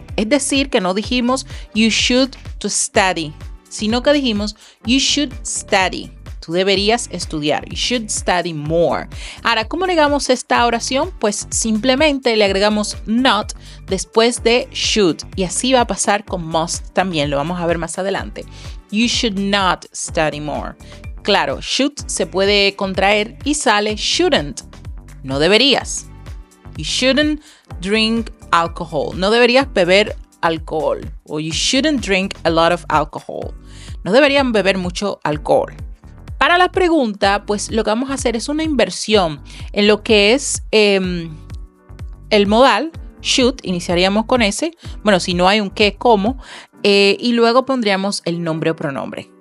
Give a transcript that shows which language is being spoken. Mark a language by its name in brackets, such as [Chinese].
[Spanish] Es decir, que no dijimos [English] you should to study, [Spanish] sino que dijimos [English] you should study. [Spanish] Tú deberías estudiar. [English] You should study more. [Spanish] Ahora, ¿cómo negamos esta oración? Pues simplemente le agregamos not después de should. Y así va a pasar con must también. Lo vamos a ver más adelante. [English] You should not study more. [Spanish] Claro, should se puede contraer y sale shouldn't. No deberías. [English] You shouldn't drink alcohol. [Spanish] No deberías beber alcohol. [English] O you shouldn't drink a lot of alcohol. [Spanish] No deberían beber mucho alcohol. Para la pregunta, pues lo que vamos a hacer es una inversión en lo que es el modal should. Iniciaríamos con ese. Bueno, si no hay un qué, cómo. Y luego pondríamos el nombre o pronombre.